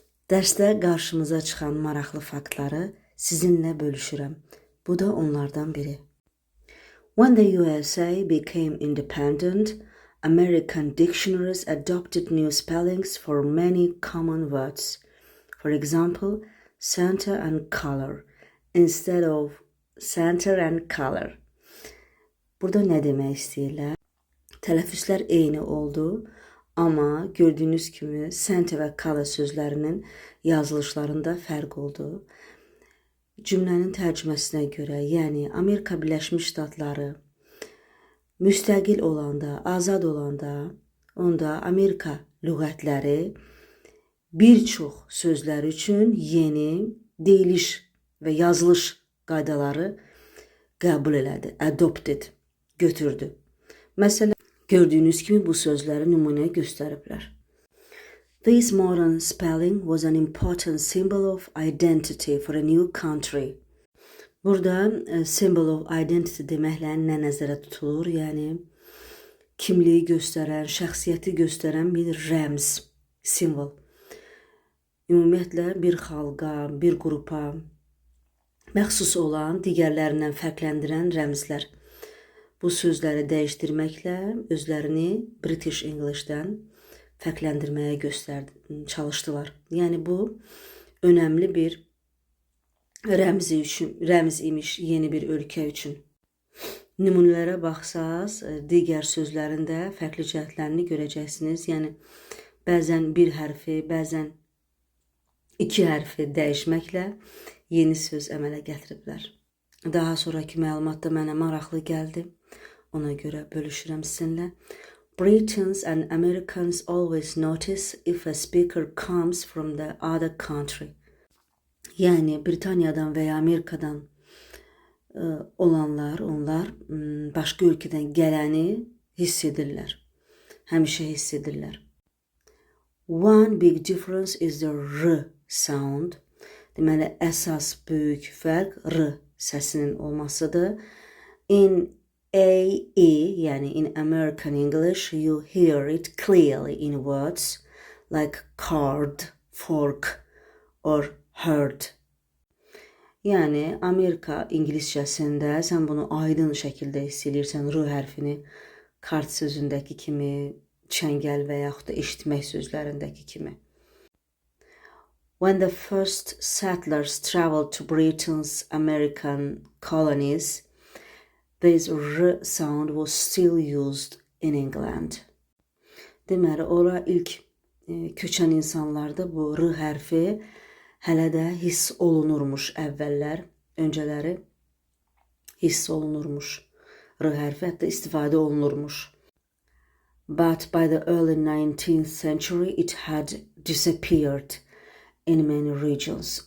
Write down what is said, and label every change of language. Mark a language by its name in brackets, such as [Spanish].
[Azerbaijani] Dərsdə qarşımıza çıxan maraqlı faktları sizinlə bölüşürəm. Bu da onlardan biri. [English] When the USA became independent, American dictionaries adopted new spellings for many common words. For example, center and color instead of center and color. [Azerbaijani] Burada nə demək istəyirlər? Tələffüzlər eyni oldu, amma gördüyünüz kimi center və color sözlərinin yazılışlarında fərq oldu. Cümlənin tərcüməsinə görə, yəni Amerika Birləşmiş Ştatları müstəqil olanda, azad olanda, onda Amerika lüğətləri bir çox sözlər üçün yeni deyiliş və yazılış qaydaları qəbul elədi, adopted, götürdü. Məsələn, gördüyünüz kimi bu sözləri nümunə göstəriblər. [English] This modern spelling was an important symbol of identity for a new country. [Azerbaijani] Burada [English] symbol of identity [Azerbaijani] deməklə nə nəzərə tutulur? Yəni, kimliyi göstərən, şəxsiyyəti göstərən bir rəmz, simvol. Ümumiyyətlə, bir xalqa, bir qrupa məxsus olan, digərlərindən fərqləndirən rəmzlər. Bu sözləri dəyişdirməklə özlərini British English'dən fərqləndirməyə çalışdılar. Yəni bu önəmli bir rəmz imiş yeni bir ölkə üçün. Nümunələrə baxsaz, digər sözlərin də fərqli cəhətlərini görəcəksiniz. Yəni bəzən bir hərfi, bəzən iki hərfi dəyişməklə yeni söz əmələ gətiriblər. Daha sonraki məlumat da mənə maraqlı gəldi. Ona görə bölüşürəm sizinlə. [English] Britons and Americans always notice if a speaker comes from the other country. [Azerbaijani] Yəni Britaniyadan və ya Amerikadan olanlar, onlar başqa ölkədən gələni hiss edirlər. Həmişə hiss edirlər. [English] One big difference is the R sound. [Azerbaijani] Deməli, əsas böyük fərq R səsinin olmasıdır. [English] In AE, [Azerbaijani] yəni [English] in American English, you hear it clearly in words like card, fork or herd. [Azerbaijani] Yəni Amerika İngiliscəsində sən bunu aydın şəkildə hiss edirsən R hərfini kart sözündəki kimi, çəngəl və yaxud da eşitmək sözlərindəki kimi. [English] When the first settlers traveled to Britain's American colonies, this R sound was still used in England. [Azerbaijani] Deməli, ora ilk köçən insanlarda bu R hərfi hələ də hiss olunurmuş əvvəllər, öncələri hiss olunurmuş. R hərfi hətta istifadə olunurmuş. [English] But by the early 19th century it had disappeared in many regions.